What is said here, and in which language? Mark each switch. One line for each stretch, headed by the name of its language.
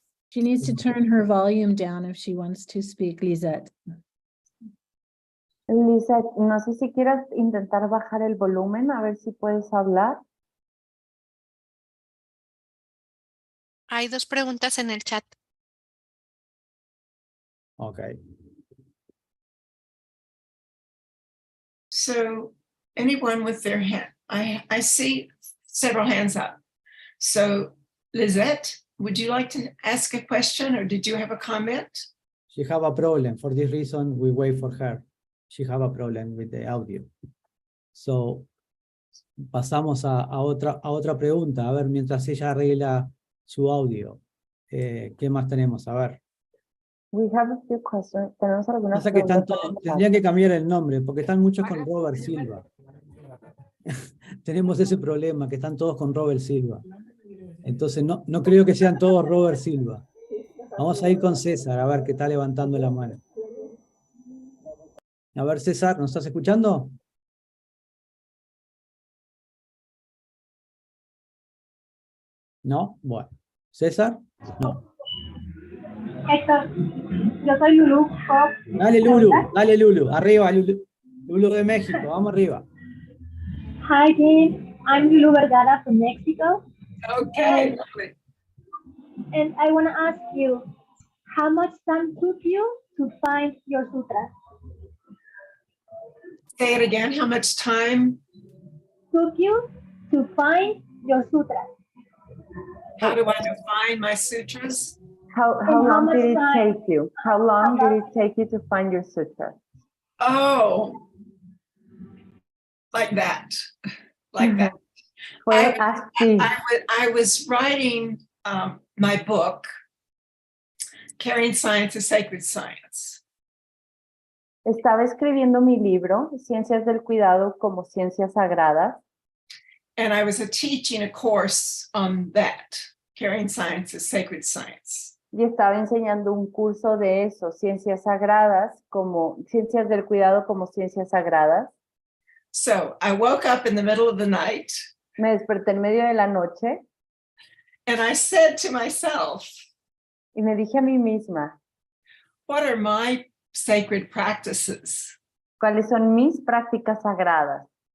English: She needs to turn her volume down if she wants to speak, Lisette.
Spanish: Lisette, no sé si quieras intentar bajar el volumen, a ver si puedes hablar. Hay 2 preguntas en el chat.
English: Okay. So anyone with their hand, I see several hands up. So Lisette, would you like to ask a question or did you have a comment? She have a problem. For this reason, we wait for her. She have a problem with the audio.
Spanish: So, pasamos a otra pregunta. A ver, mientras ella arregla su audio. ¿Qué más tenemos? A ver.
English: We have a few questions.
Spanish: Tenemos algunas Pasa que están preguntas. todos, tendrían que cambiar el nombre, porque están muchos con Robert Silva. Tenemos ese problema, que están todos con Robert Silva. Entonces, no creo que sean todos Robert Silva. Vamos a ir con César, a ver qué está levantando la mano. A ver, César, ¿nos estás escuchando? ¿No? Bueno. ¿César? No. Héctor, yo soy Lulu. Dale Lulu, arriba Lulu. Lulu de México, vamos arriba.
English: Hi, team. I'm Lulu Vergara from Mexico. Okay. And I want to ask you, how much time took you to find your sutras? Say it again. How much time? Took you to find your sutras? How do I define my sutras? How long did it take you? How long did it take you to find your sutra? Oh, like that. Like that.
Spanish: Fue así.
English: I was writing my book, Carrying Science is Sacred Science.
Spanish: Estaba escribiendo mi libro, Ciencias del Cuidado como Ciencias Sagradas,
English: and I was teaching a course on that, Caring Science is Sacred Science.
Spanish: y estaba enseñando un curso de eso, Ciencias Sagradas como Ciencias del Cuidado como Ciencias Sagradas.
English: So I woke up in the middle of the night
Spanish: Me desperté en medio de la noche
English: and I said to myself,
Spanish: y me dije a mí misma,
English: what are my sacred practices?
Spanish: ¿cuáles son mis prácticas sagradas?